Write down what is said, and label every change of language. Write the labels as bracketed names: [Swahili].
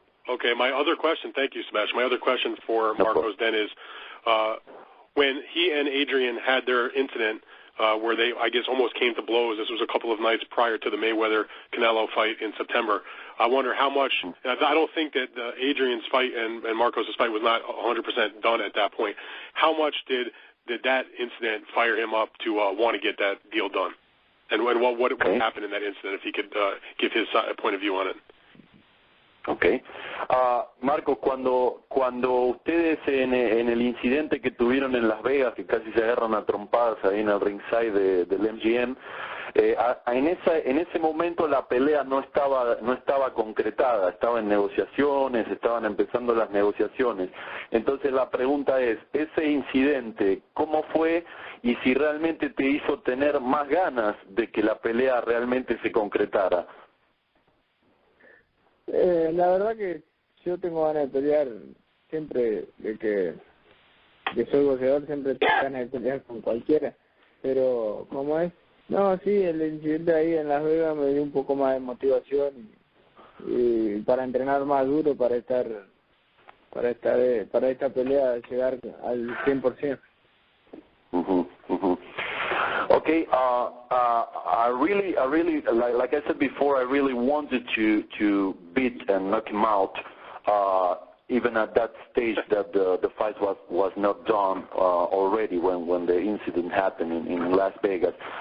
[English] Okay, my other question, thank you, Sebastian. My other question for Marcos then is, when he and Adrian had their incident where they, I guess, almost came to blows, this was a couple of nights prior to the Mayweather-Canelo fight in September, I wonder how much, I don't think that Adrian's fight and Marcos' fight was not 100% done at that point. How much did that incident fire him up to want to get that deal done? And what happened in that incident, if he could give his point of view on it? Okay. [Spanish] Marcos, cuando ustedes en el incidente que tuvieron en Las Vegas, que casi se agarran a trompadas ahí en el ringside del MGM, en ese momento la pelea no estaba concretada, estaba en negociaciones, estaban empezando las negociaciones. Entonces la pregunta es, ese incidente, ¿cómo fue y si realmente te hizo tener más ganas de que la pelea realmente se concretara? La verdad que yo tengo ganas de pelear siempre, de que soy boxeador, siempre tengo ganas de pelear con cualquiera, pero como es, no, sí, el incidente ahí en Las Vegas me dio un poco más de motivación y para entrenar más duro para esta pelea llegar al 100%. [English] Okay, I really, like I said before, I really wanted to beat and knock him out, even at that stage that the fight was not done already when the incident happened in Las Vegas.